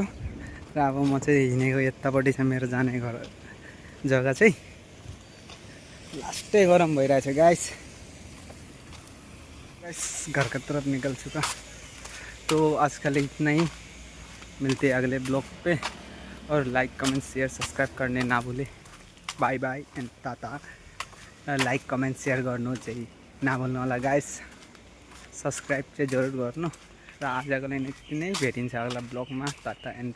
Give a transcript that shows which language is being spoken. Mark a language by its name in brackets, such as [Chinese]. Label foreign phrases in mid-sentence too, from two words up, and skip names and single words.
[Nepali] र अब म चाहिँ हिँडेको यतापट्टि छ मेरो जाने घर जग्गा चाहिँ। लास्टै गरम भइरहेछ गाइस। [Hindi] घर की तरफ निकल चुका। तो आज के लिए इतना ही, मिलते हैं अगले ब्लॉग पे। और [English] like comment share subscribe [Hindi] करने ना भूले। [English] bye bye and tata. like comment share [Nepali] गर्नु चाहिँ नभुल्नु होला गाइस। सब्सक्राइब चाहिँ जरुर गर्नु। र आजको लागि यति नै, भेटिन्छ अगला ब्लगमा। [English] tata and